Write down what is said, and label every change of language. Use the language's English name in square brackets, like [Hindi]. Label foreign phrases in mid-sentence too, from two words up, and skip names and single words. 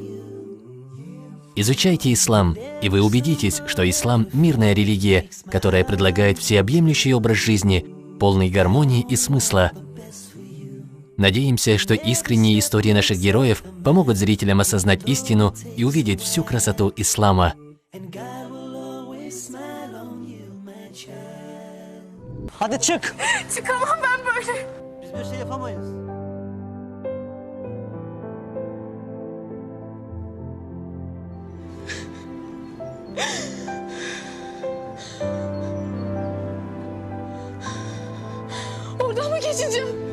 [Russian] Изучайте ислам, и вы убедитесь, что ислам – мирная религия, которая предлагает всеобъемлющий образ жизни, полный гармонии и смысла. Надеемся, что искренние истории наших героев помогут зрителям осознать истину и увидеть всю красоту ислама. [Turkish] Hadi çık. Çıkamam ben böyle. Biz böyle şey yapamayız. Oradan mı geçeceğim?